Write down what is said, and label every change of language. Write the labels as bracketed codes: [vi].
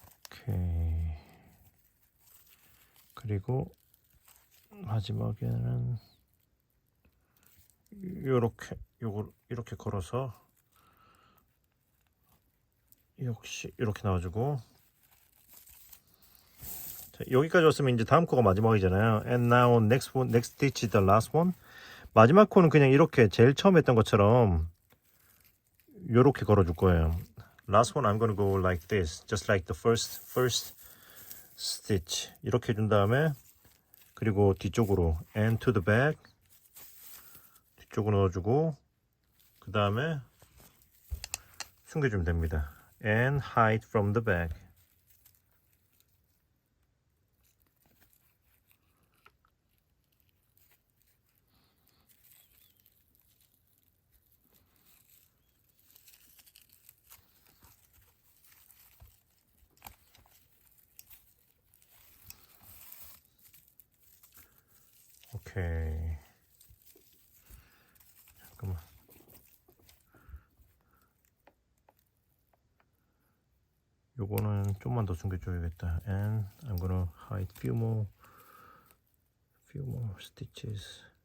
[ko] 오케이. 그리고 마지막에는 요렇게 요걸 이렇게 걸어서 역시 이렇게 나와주고 자, 여기까지 왔으면 이제 다음 코가 마지막이잖아요. [en] And now next stitch is the last one. [ko] 마지막 코는 그냥 이렇게 제일 처음 했던 것처럼 요렇게 걸어줄 거예요. [en] Last one I'm gonna go like this, just like the first stitch. [ko] 이렇게 해준 다음에 그리고 뒤쪽으로 [en] and to the back [ko] 뒤쪽으로 넣어주고 그 다음에 숨겨주면 됩니다. [en] And hide from the back. [ko] 오케이. 잠깐만. 요거는 좀만 더 숨겨줘야겠다. [en] And I'm gonna hide few more stitches.